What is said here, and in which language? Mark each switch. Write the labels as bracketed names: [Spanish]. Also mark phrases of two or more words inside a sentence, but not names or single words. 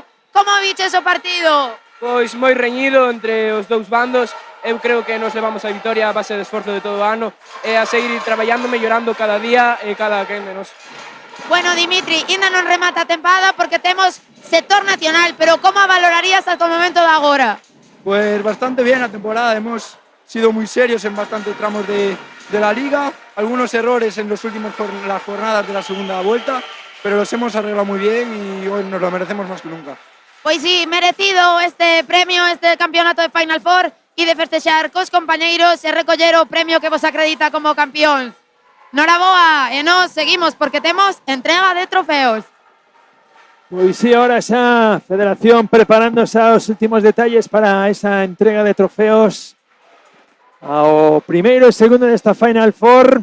[Galician] Como viches o partido? Pois moi reñido entre os dous bandos. Eu creo que nos levamos a vitoria a base de esforzo de todo o ano e a seguir traballando, mellorando cada día e cada quen de nós. Bueno, Dimitri, ainda non remata a tempada porque temos sector nacional, pero como a valorarías hasta o momento de agora? [Spanish] Pues bastante bien la temporada, hemos sido muy serios en bastantes tramos de la liga, algunos errores en las últimas jornadas de la segunda vuelta, pero los hemos arreglado muy bien y hoy nos lo merecemos más que nunca. [Galician] Pois sí, merecido este premio, este campeonato de Final Four e de festexar cos compañeiros e recoller o premio que vos acredita como campeóns. Noraboa, e nós seguimos porque temos entrega de trofeos. Pois sí, ahora xa Federación preparándose aos últimos detalles para esa entrega de trofeos ao primeiro e segundo desta Final Four.